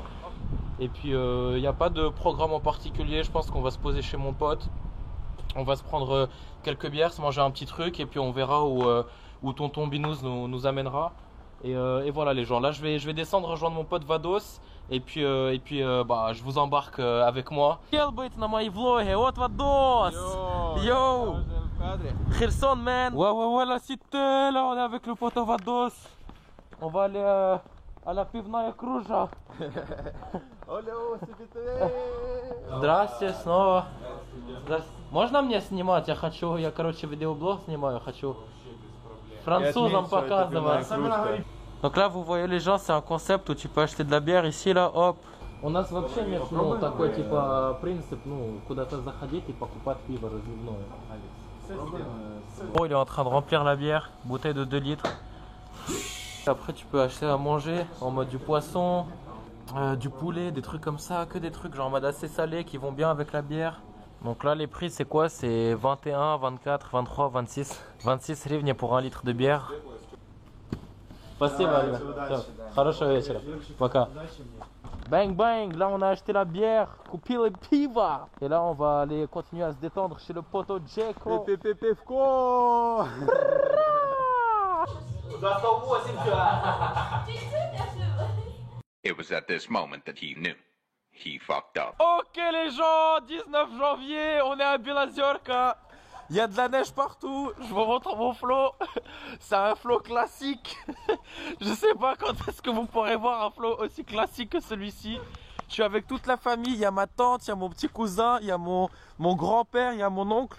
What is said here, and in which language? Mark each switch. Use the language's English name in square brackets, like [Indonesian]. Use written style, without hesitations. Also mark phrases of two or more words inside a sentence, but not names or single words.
[French] Et puis il n'y a pas de programme en particulier, je pense qu'on va se poser chez mon pote. On va se prendre quelques bières, se manger un petit truc et puis on verra où tonton Binous nous amènera. Et voilà les gens, là je vais descendre rejoindre mon pote Vados. Et puis bah, je vous embarque avec moi. [Russian] Быть на мои влоги, вот Vados. Yo, Kherson man. [French] Ouais la cité, là on est avec le pote Vados. On va aller à la [Russian] пивная кружа. Здрасте снова. Здрасте. Можно мне снимать? Я короче видеоблог снимаю, хочу французам показывать. [French] Donc là vous voyez les gens, c'est un concept où tu peux acheter de la bière ici là, hop. [Russian] У нас вообще нет, ну, такой типа принцип, ну, куда-то заходить и покупать пиво разливное. [French] Oh, il est en train de remplir la bière, bouteille de 2 litres. Après tu peux acheter à manger en mode du poisson, du poulet, des trucs comme ça, que des trucs genre en mode assez salé qui vont bien avec la bière. Donc là les prix c'est quoi? C'est 21, 24, 23, 26. 26 hryvnia pour 1 litre de bière. [Russian] Спасибо, ребят. Хорошего вечера. Пока. [French] Bang bang, là on a acheté la bière, [Russian] купили пиво. [French] Et là on va aller continuer à se détendre chez le poteau Djeko. [Russian] Пивко. [English] It was at this moment that he knew. He fucked up. [French] Ok les gens, 19 janvier, on est à Bielazorka. Il y a de la neige partout, je vous montre mon flow. C'est un flow classique. Je sais pas quand est-ce que vous pourrez voir un flow aussi classique que celui-ci. Je suis avec toute la famille, il y a ma tante, il y a mon petit cousin, il y a mon grand-père, il y a mon oncle.